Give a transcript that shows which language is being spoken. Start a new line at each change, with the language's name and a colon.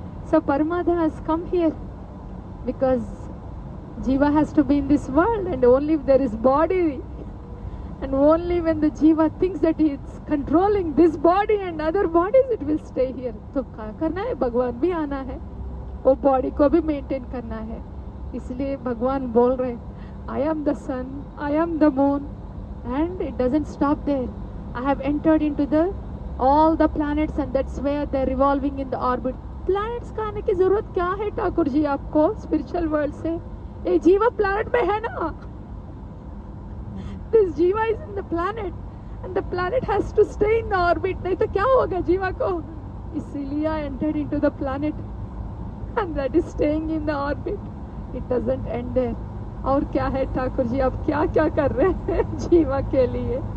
English: So Paramatma has come here because Jiva has to be in this world, and only if there is body, and only when the Jiva thinks that he is controlling this body and other bodies, it will stay here.
Hindi: तो क्या करना है? भगवान भी आना है, वो body को भी मेंटेन करना है. इसलिए भगवान बोल रहे,
English: I am the sun, I am the moon, and it doesn't stop there. I have entered into all the planets, and that's where they're revolving in the orbit.
Hindi: Planets का आने की जरूरत क्या है ठाकुर जी आपको स्पिरिचुअल वर्ल्ड से? ये जीवा planet में है ना.
English: This jiva is in the planet and the planet has to stay in the orbit.
Hindi: नहीं तो क्या होगा जीवा को? इसीलिए
English: I entered into the planet and that is staying in the orbit. It doesn't end there.
Hindi: और क्या है ठाकुर जी, आप क्या क्या कर रहे हैं जीवा के लिए?